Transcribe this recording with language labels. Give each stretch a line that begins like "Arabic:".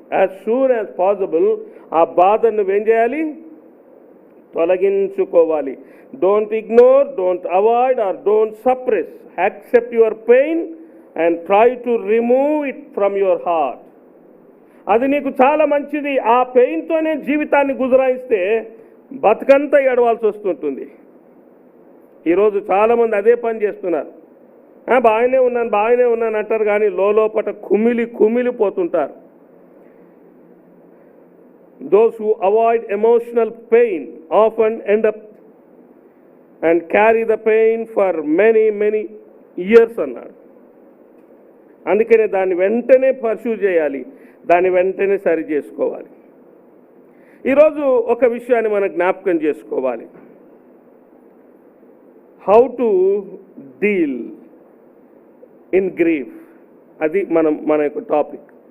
English: as soon as possible
Telugu: ఆ బాధను నువ్వేం చేయాలి? తొలగించుకోవాలి.
English: Don't ignore, don't avoid or don't suppress. Accept your pain and try to remove it from your heart.
Telugu: అది నీకు చాలా మంచిది. ఆ పెయిన్తోనే జీవితాన్ని గుజరాయిస్తే బతుకంతా ఏడవాల్సి వస్తుంటుంది. ఈరోజు చాలామంది అదే పని చేస్తున్నారు. బాగానే ఉన్నాను అంటారు కానీ లోపట కుమిలిపోతుంటారు.
English: Those who avoid emotional pain often end up and carry the pain for many years
Telugu: అన్నాడు. అందుకనే దాన్ని వెంటనే పర్సూ చేయాలి, దాన్ని వెంటనే సరి చేసుకోవాలి. ఈరోజు ఒక విషయాన్ని మనం జ్ఞాపకం చేసుకోవాలి.
English: how to deal in grief,
Telugu: అది మన యొక్క
English: Topic.